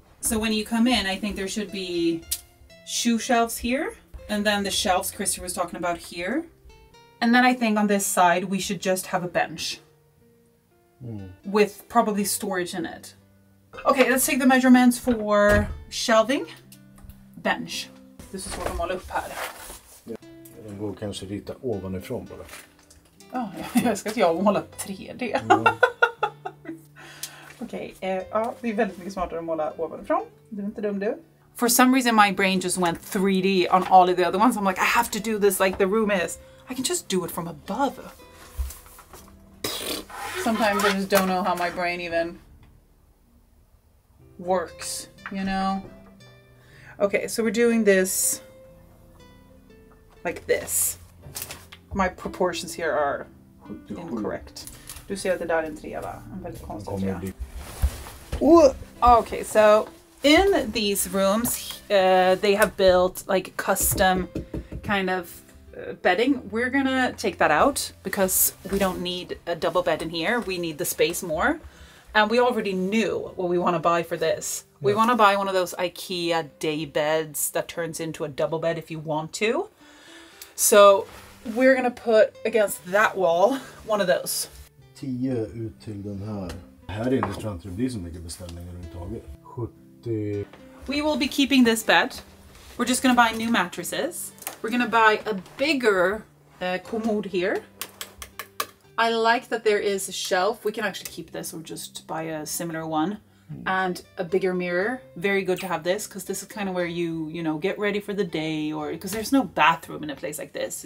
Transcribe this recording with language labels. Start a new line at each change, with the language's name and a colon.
English: So when you come in, I think there should be shoe shelves here. And then the shelves Christopher was talking about here. And then I think on this side, we should just have a bench. With probably storage in it. Okay, let's take the measurements for shelving. Bench. This is what I'm all
Swedish: upp här. Den går kanske rita ovanifrån bara. Ja, jag ska jag måla 3D. Okej, ja, det är väldigt mycket smartare att måla ovanifrån. Du är inte dum du.
English: For some reason my brain just went 3D on all of the other ones. I'm like, I have to do this like the room is. I can just do it from above. Sometimes I just don't know how my brain even works, you know? Okay, so we're doing this like this. My proportions here are incorrect.
Swedish: Du ser att det där är en trea, en väldigt konstig trea.
English: Okay, so in these rooms, they have built like custom kind of bedding. We're gonna take that out because we don't need a double bed in here. We need the space more. And we already knew what we want to buy for this. Yeah. We want to buy one of those IKEA day beds that turns into a double bed if you want to. So we're gonna put against that wall one of those.
Swedish: 10 ut till den här. Här inne tror jag inte det blir så mycket beställningar överhuvudtaget. 70.
English: We will be keeping this bed. We're just gonna buy new mattresses. We're gonna buy a bigger commode here. I like that there is a shelf. We can actually keep this or just buy a similar one. And a bigger mirror. Very good to have this because this is kind of where you know, get ready for the day, or because there's no bathroom in a place like this.